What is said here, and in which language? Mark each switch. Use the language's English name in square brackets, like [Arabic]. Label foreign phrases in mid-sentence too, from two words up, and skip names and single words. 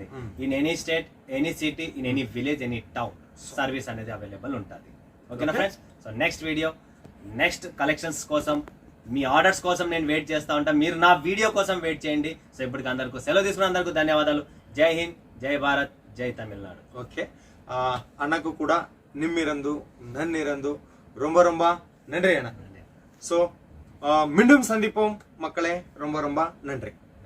[English] in any state, any city, in any village, any town service అనేది అవైలబుల్ ఉంటుంది. [Telugu] ఓకేనా ఫ్రెండ్స్? [English] so next video, next collections [Telugu] కోసం, మీ ఆర్డర్స్ కోసం నేను వెయిట్ చేస్తా ఉంటా. మీరు నా వీడియో కోసం వెయిట్ చేయండి. సో ఇప్పటికి అందరికీ సెలవు తీసుకున్న అందరికీ ధన్యవాదాలు. [Hindi] जय हिंद, जय भारत, जय तमिलनाडु. [Tamil] ஓகே, அண்ணாக்கு கூட நிம்மிரந்து நன்னிரந்து ரொம்ப நன்றி அண்ணா. ஸோ மீண்டும் சந்திப்போம் மக்களே. ரொம்ப நன்றி.